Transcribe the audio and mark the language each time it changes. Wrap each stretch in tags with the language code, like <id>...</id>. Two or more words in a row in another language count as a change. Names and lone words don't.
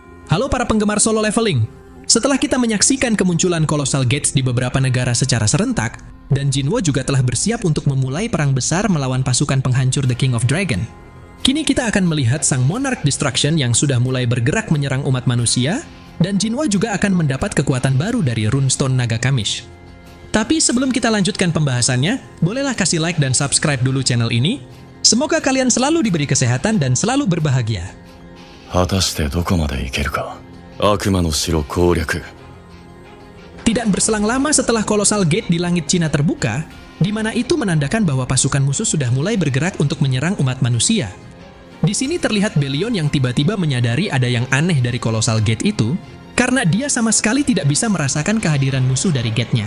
<id>Halo para penggemar solo leveling. Setelah kita menyaksikan kemunculan Colossal Gates di beberapa negara secara serentak, dan Jinwo juga telah bersiap untuk memulai perang besar melawan pasukan penghancur The King of Dragon, kini kita akan melihat sang Monarch Destruction yang sudah mulai bergerak menyerang umat manusia, dan Jinwo juga akan mendapat kekuatan baru dari Runestone Naga Kamish. Tapi sebelum kita lanjutkan pembahasannya, bolehlah kasih like dan subscribe dulu channel ini. Semoga kalian selalu diberi kesehatan dan selalu berbahagia.</id> <ja>果たしてどこまで行けるか。悪魔の城攻略。</ja> <id>Tidak berselang lama setelah Colossal Gate di langit Cina terbuka, di mana itu menandakan bahwa pasukan musuh sudah mulai bergerak untuk menyerang umat manusia. Di sini terlihat Belion yang tiba-tiba menyadari ada yang aneh dari Colossal Gate itu, karena dia sama sekali tidak bisa merasakan kehadiran musuh dari gate-nya.</id>